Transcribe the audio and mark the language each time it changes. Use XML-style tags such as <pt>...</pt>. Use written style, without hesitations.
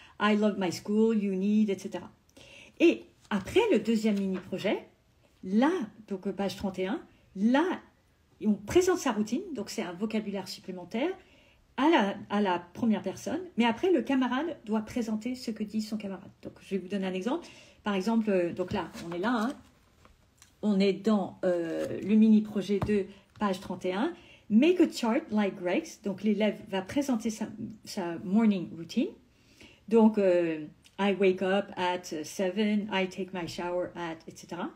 <en>I love my school, you need, etc.</en> <fr>Et après le deuxième mini-projet, là, donc page 31, là, on présente sa routine, donc c'est un vocabulaire supplémentaire, à la première personne, mais après, le camarade doit présenter ce que dit son camarade. Donc, je vais vous donner un exemple. Par exemple, donc là, on est là, on est dans le mini-projet 2, page 31.</fr> <en>Make a chart like Greg's.</en> <fr>Donc, l'élève va présenter sa</fr> <en>morning routine. Donc, I wake up at 7, I take my shower at, etc.</en>